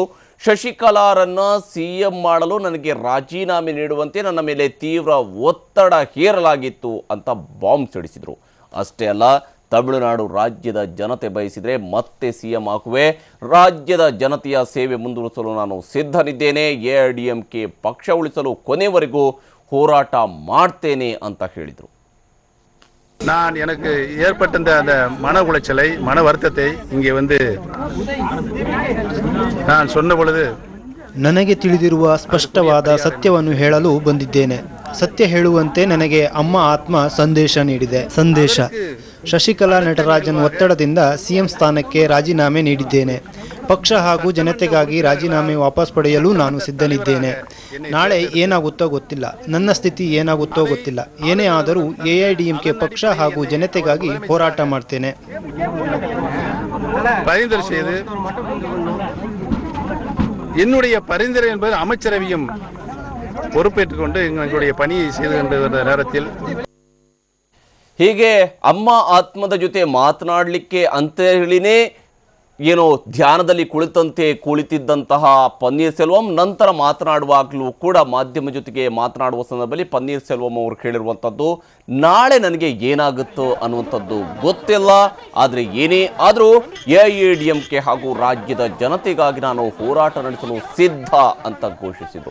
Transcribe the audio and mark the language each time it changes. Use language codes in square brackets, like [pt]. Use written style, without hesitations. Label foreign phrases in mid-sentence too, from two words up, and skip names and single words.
[kn] ಶಶಿಕಲಾರನ್ನು ಸಿಎಂ ಮಾಡಲು ನನಗೆ ರಾಜೀನಾಮೆ ನೀಡುವಂತೆ ನನ್ನ ಮೇಲೆ ತೀವ್ರ ಒತ್ತಡ ಹೇರಲಾಗಿತ್ತು ಅಂತ ಬಾಂಬ್ ಸಿಡಿಸಿದರು. ಅಷ್ಟೇ ಅಲ್ಲ, ತಮಿಳುನಾಡು ರಾಜ್ಯದ ಜನತೆ ಬಯಸಿದರೆ ಮತ್ತೆ ಸಿಎಂ ಆಗುವೆ. ರಾಜ್ಯದ ಜನತೆಯ ಸೇವೆ ಮುಂದುವರಿಸಲು ನಾನು ಸಿದ್ಧನಿದ್ದೇನೆ. ಎಐಡಿಎಂಕೆ ಪಕ್ಷ ಉಳಿಸಲು ಕೊನೆವರೆಗೂ ಹೋರಾಟ ಮಾಡ್ತೇನೆ ಅಂತ ಹೇಳಿದರು. [ta] நான் எனக்கு ஏற்பட்ட அந்த மன உளைச்சலை மன வருத்தத்தை இங்கே வந்து நான் சொன்ன பொழுது [kn] ನನಗೆ ತಿಳಿದಿರುವ ಸ್ಪಷ್ಟವಾದ ಸತ್ಯವನ್ನು ಹೇಳಲು ಬಂದಿದ್ದೇನೆ. ಸತ್ಯ ಹೇಳುವಂತೆ ನನಗೆ ಅಮ್ಮ ಆತ್ಮ ಸಂದೇಶ ನೀಡಿದೆ. ಶಶಿಕಲಾ ನಟರಾಜನ್ ಒತ್ತಡದಿಂದ ಸಿಎಂ ಸ್ಥಾನಕ್ಕೆ ರಾಜೀನಾಮೆ ನೀಡಿದ್ದೇನೆ. ಪಕ್ಷ ಹಾಗೂ ಜನತೆಗಾಗಿ ರಾಜೀನಾಮೆ ವಾಪಸ್ ಪಡೆಯಲು ನಾನು ಸಿದ್ಧನಿದ್ದೇನೆ. ನಾಳೆ ಏನಾಗುತ್ತೋ ಗೊತ್ತಿಲ್ಲ, ನನ್ನ ಸ್ಥಿತಿ ಏನಾಗುತ್ತೋ ಗೊತ್ತಿಲ್ಲ. ಏನೇ ಆದರೂ ಎಐಡಿಎಂಕೆ ಪಕ್ಷ ಹಾಗೂ ಜನತೆಗಾಗಿ ಹೋರಾಟ ಮಾಡ್ತೇನೆ. [ta] என்னுடைய பரிந்துரை என்பது அமைச்சரவையும் பொறுப்பேற்றுக் கொண்டு எங்களுடைய பணியை செய்து கொண்டிருந்த நேரத்தில் [kn] ಹೀಗೆ ಅಮ್ಮ ಆತ್ಮದ ಜೊತೆ ಮಾತನಾಡಲಿಕ್ಕೆ ಅಂತ ಹೇಳಿನೇ ಏನೋ ಧ್ಯಾನದಲ್ಲಿ ಕುಳಿತಿದ್ದಂತಹ ಪನ್ನೀರ್ ಸೆಲ್ವಂ ನಂತರ ಮಾತನಾಡುವಾಗಲೂ ಕೂಡ ಮಾಧ್ಯಮ ಜೊತೆಗೆ ಮಾತನಾಡುವ ಸಂದರ್ಭದಲ್ಲಿ ಪನ್ನೀರ್ ಸೆಲ್ವಂ ಅವರು ಹೇಳಿರುವಂಥದ್ದು, ನಾಳೆ ನನಗೆ ಏನಾಗುತ್ತೋ ಅನ್ನುವಂಥದ್ದು ಗೊತ್ತಿಲ್ಲ, ಆದರೆ ಏನೇ ಆದರೂ ಎಐಎಡಿಎಂಕೆ ಹಾಗೂ ರಾಜ್ಯದ ಜನತೆಗಾಗಿ ನಾನು ಹೋರಾಟ ನಡೆಸಲು ಸಿದ್ಧ ಅಂತ ಘೋಷಿಸಿದರು.